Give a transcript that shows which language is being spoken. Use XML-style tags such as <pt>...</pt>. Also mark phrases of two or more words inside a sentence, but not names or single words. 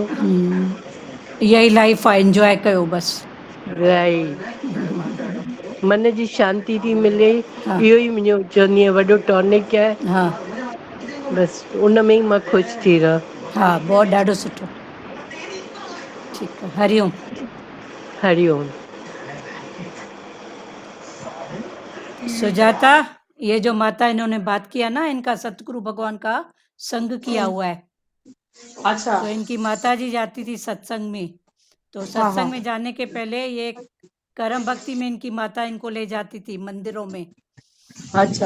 <sd>इहा ई लाइफ आहे, इंजॉय कयो बसि। राइट, मन जी शांती थी मिले, हा इहो ई मुंहिंजो चवंदी आहियां वॾो टॉनिक आहे, हा बसि उन में ई मां ख़ुशि थी रहां। हा बहुत ॾाढो सुठो, ठीकु आहे, हरिओम। हरिओम। सुजाता,</sd> <hi>ये जो माता इन्होंने बात किया ना, इनका सतगुरु भगवान का संग किया हुआ है, अच्छा। तो इनकी माता जी जाती थी सत्संग में, तो हाँ हाँ सत्संग में जाने के पहले ये कर्म भक्ति में इनकी माता इनको ले जाती थी मंदिरों में, अच्छा।</hi>